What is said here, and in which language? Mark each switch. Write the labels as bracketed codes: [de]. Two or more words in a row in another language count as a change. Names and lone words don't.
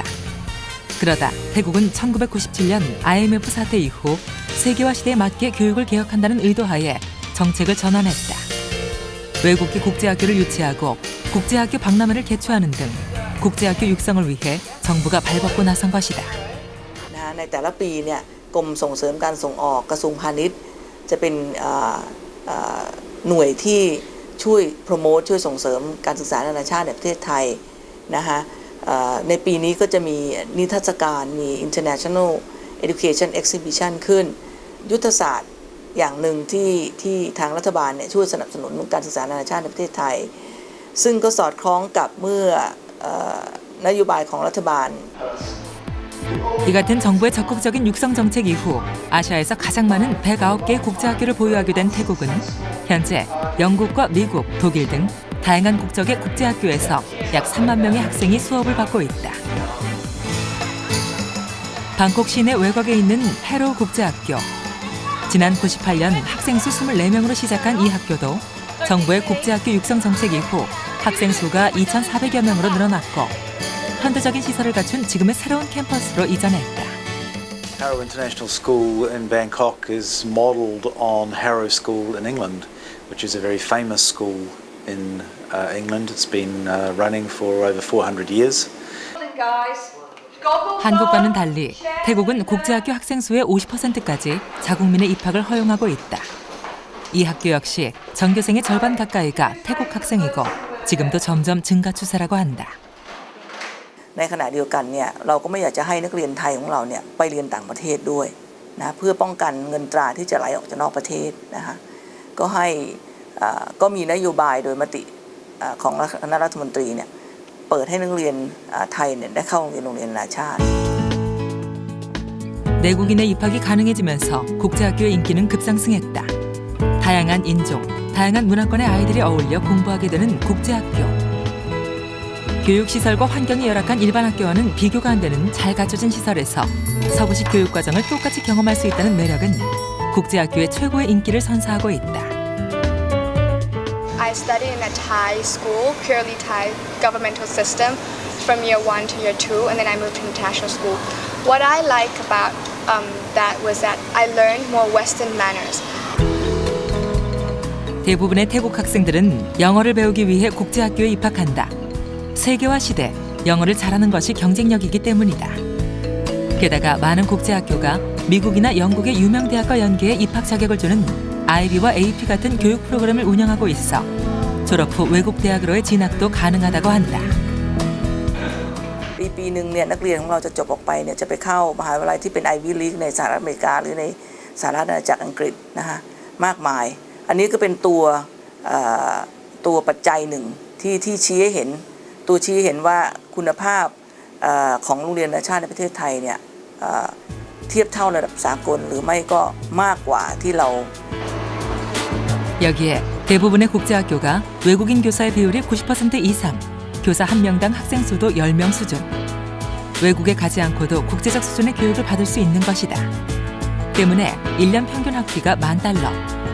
[ko] 그러다 태국은 1997년 IMF 사태 이후 세계화 시대에 맞게 교육을 개혁한다는 의도하에 정책을 전환했다. 외국계 국제학교를 유치하고 국제학교 박람회를 개최하는 등 국제학교 육성을 위해 정부가 발벗고 나선 것이다. [th] ในแต่ละปีเนี่ยกรมส่งเสริมการส่งออกกระทรวงพาณิชย์จะเป็นหน่วยที่ช่วยโปรโมทช่วยส่งเสริมการศึกษานานาชาติในประเทศไทยนะคะในปีนี้ก็จะมีนิทรรศการมี International Education Exhibition ขึ้นยุทธศาสตร์อย่างหนึ่งที่ทางรัฐบาลเนี่ยช่วยสนับสนุนการศึกษานานาชาติในประเทศไทยซึ่งก็สอดคล้องกับเมื่อนโยบายของรัฐบาล [ko] 이 같은 정부의 적극적인 육성 정책 이후 아시아에서 가장 많은 109개의 국제학교를 보유하게 된 태국은 현재 영국과 미국, 독일 등 다양한 국적의 국제학교에서 약 3만 명의 학생이 수업을 받고 있다. 방콕 시내 외곽에 있는 해로 국제학교. 지난 98년 학생 수 24명으로 시작한 이 학교도 정부의 국제학교 육성 정책 이후 학생 수가 2,400여 명으로 늘어났고 현대적인 시설을 갖춘 지금의 새로운 캠퍼스로 이전했다. [en] Harrow International School in Bangkok is modelled on Harrow School in England, which is a very famous school in England. It's been running for over 400 years. [ko] 한국과는 달리 태국은 국제학교 학생 수의 50%까지 자국민의 입학을 허용하고 있다. 이 학교 역시 전교생의 절반 가까이가 태국 학생이고 지금도 점점 증가 추세라고 한다. [th] ในขณะเดียวกันเนี่ยเราก็ไม่อยากจะให้นักเรียนไทยของเราเนี่ยไปเรียนต่างประเทศด้วยนะเพื่อป้องกันเงินตราที่จะไหลออกจากนอกประเทศนะคะก็มีนโยบายโดยมติของคณะรัฐมนตรีเนี่ยเปิดให้นักเรียนไทยเนี่ยได้เข้าโรงเรียนนานาชาติ [ko] 내국인의 입학이 가능해지면서 국제학교의 인기는 급상승했다. 다양한 인종, 다양한 문화권의 아이들이 어울려 공부하게 되는 국제학교. 교육시설과 환경이 열악한 일반 학교와는 비교가 안 되는 잘 갖춰진 시설에서 서구식 교육과정을 똑같이 경험할 수 있다는 매력은 국제학교의 최고의 인기를 선사하고 있다. [en] I studied in a Thai school, purely Thai governmental system, from year 1 to year 2, and then I moved to international school. What I like about that was that I learned more Western manners. [ko] 대부분의 태국 학생들은 영어를 배우기 위해 국제학교에 입학한다. 세계화 시대, 영어를 잘하는 것이 경쟁력이기 때문이다. 게다가 많은 국제학교가 미국이나 영국의 유명 대학과 연계해 입학 자격을 주는 IB와 AP 같은 교육 프로그램을 운영하고 있어 졸업 후 외국 대학으로의 진학도 가능하다고 한다. [th] ปีหนึ่งเนี่ยนักเรียนของเราจะจบออกไปเนี่ยจะไปเข้ามหาวิทยาลัยที่เป็น Ivy League ในสหรัฐอเมริกาหรือในสหรัฐอาณาจักรอังกฤษนะคะมากมายอันนี้ก็เป็นตัวปัจจัยหนึ่งที่ชี้ให้เห็นว่าคุณภาพของโรงเรียนนานาชาติในประเทศไทยเนี่ยเทียบเท่าระดับสากลหรือไม่ก็มากกว่าที่เรา [ko] 여기에 대부분의 국제학교가 외국인 교사의 비율이 90% 이상, 교사 한 명당 학생 수도 10명 수준. 외국에 가지 않고도 국제적 수준의 교육을 받을 수 있는 것이다. 때문에 1년 평균 학비가 $10,000.